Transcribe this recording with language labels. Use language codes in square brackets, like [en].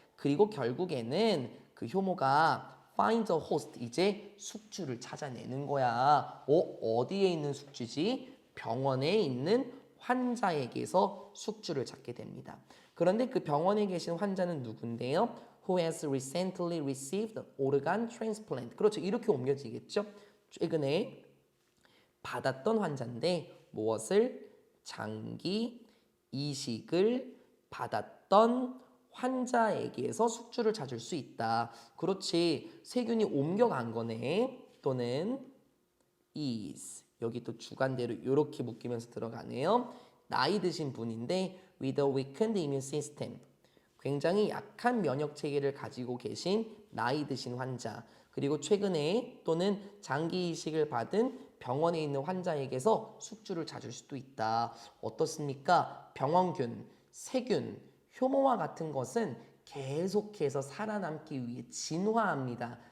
[ko] 그리고 결국에는 그 효모가 [en] find a host, [ko] 이제 숙주를 찾아내는 거야. 어디에 있는 숙주지? 병원에 있는 환자에게서 숙주를 찾게 됩니다. 그런데 그 병원에 계신 환자는 누군데요? [en] Who has recently received organ transplant. [ko] 그렇죠. 이렇게 옮겨지겠죠. 최근에 받았던 환자인데 무엇을? 장기 이식을 받았던 환자에게서 숙주를 찾을 수 있다. 그렇지. 세균이 옮겨간 거네. 또는 is. 여기 또 주관대로 이렇게 묶이면서 들어가네요. 나이 드신 분인데 [en] with a weakened immune system. [ko] 굉장히 약한 면역 체계를 가지고 계신 나이 드신 환자, 그리고 최근에 또는 장기 이식을 받은 병원에 있는 환자에게서 숙주를 찾을 수도 있다. 어떻습니까? 병원균, 세균, 효모와 같은 것은 계속해서 살아남기 위해 진화합니다.